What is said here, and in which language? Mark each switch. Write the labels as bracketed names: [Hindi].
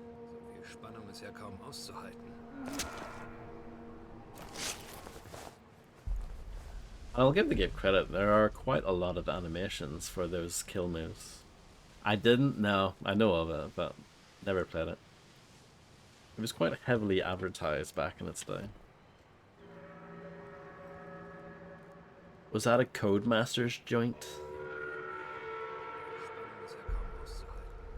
[German] So viel Spannung ist ja kaum auszuhalten. [English] I'll give the game credit, there are quite a lot of animations for those kill moves. I didn't know, I know of it, but never played it. It was quite heavily advertised back in its day. Was that a Codemasters joint? [German] Spannung ist ja kaum auszuhalten.